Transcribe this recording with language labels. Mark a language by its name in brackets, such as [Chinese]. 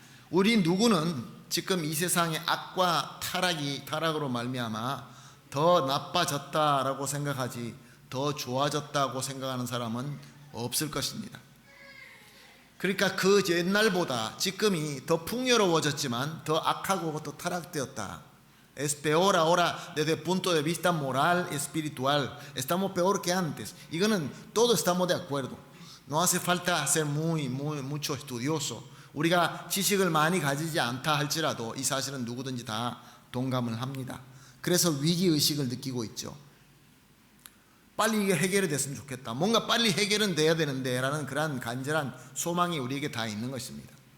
[Korean] 우리 누구는 지금 이 세상의 악과 타락으로 말미암아 더 나빠졌다라고 생각하지 더 좋아졌다고 생각하는 사람은 없을 것입니다. 그러니까 그 옛날보다 지금이 더 풍요로워졌지만 더 악하고 더 타락되었다. [Spanish] Es peor ahora desde el punto de vista moral, espiritual. Estamos peor que antes. [Korean] 이거는 [Spanish] todos estamos de acuerdo. No hace falta ser mucho estudioso. [Korean] 우리가 지식을 많이 가지지 않다 할지라도 이 사실은 누구든지 다 동감을 합니다. 그래서 위기의식을 느끼고 있죠. 빨리 이게 해결이 됐으면 좋겠다. 뭔가 빨리 해결은 돼야 되는데 라는 그런 간절한 소망이 우리에게 다 있는 것입니다.